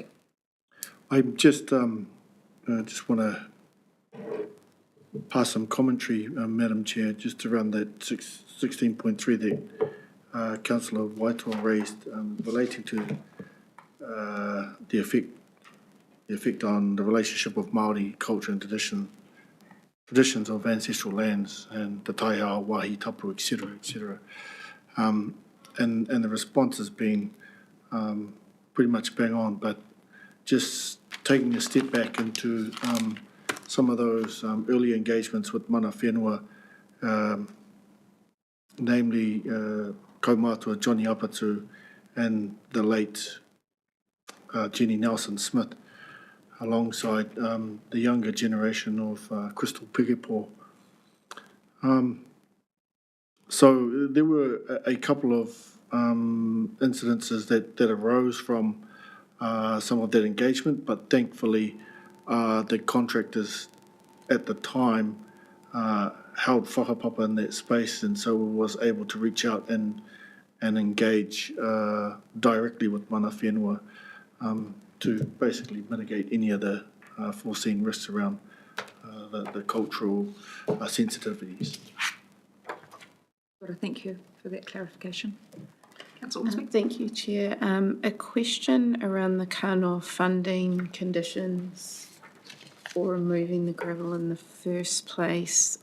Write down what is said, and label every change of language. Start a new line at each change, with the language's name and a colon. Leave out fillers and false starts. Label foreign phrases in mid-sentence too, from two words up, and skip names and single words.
English: I just want to pass some commentary, Madam Chair, just around that 16.3 that Councillor Waitoa raised relating to the effect on the relationship of Māori culture and traditions of ancestral lands and the taiao,
Māori: wahi, tapu,
English: etc., etc. And the response has been pretty much bang on, but just taking a step back into some of those early engagements with
Māori: mana whenua,
English: namely kaumātua Johnny Apatu and the late Jenny Nelson Smith, alongside the younger generation of Crystal Pikipo. So there were a couple of incidences that arose from some of that engagement, but thankfully the contractors at the time held whakapapa in that space, and so was able to reach out and engage directly with
Māori: mana whenua
English: to basically mitigate any of the foreseen risks around the cultural sensitivities. Thank you for that clarification. Councillor Ormsby. Thank you, Chair. A question around the kanoa funding conditions for removing the gravel in the first place.